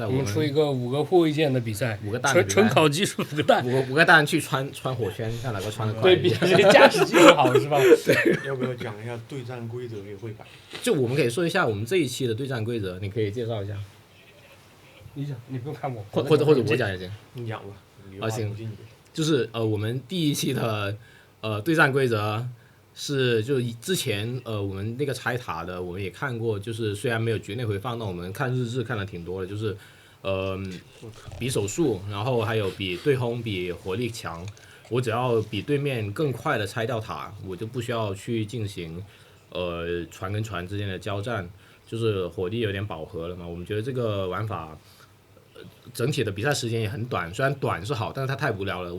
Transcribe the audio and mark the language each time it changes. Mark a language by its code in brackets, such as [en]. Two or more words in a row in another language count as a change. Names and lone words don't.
[zh] 我們出一個5個護衛艦的比賽，5個彈，純考技術5個彈，5個彈去穿火圈，看哪個穿得快。對，比誰駕駛技術好是吧？對。要不要講一下對戰規則也會改？就我們可以說一下我們這一期的對戰規則，你可以介紹一下。你講，你不用看我。或者我講也行。你講吧。行。就是我們第一期的對戰規則。是，就之前我們那個拆塔的，我們也看過，就是雖然沒有局內回放，但我們看日誌看了挺多的，就是比手速，然後還有比對轟、比火力強， 我只要比对面更快的拆掉塔，我就不需要去进行船跟船之间的交战，就是火力有点饱和了嘛。我们觉得这个玩法整体的比赛时间也很短，虽然短是好，但是它太无聊了。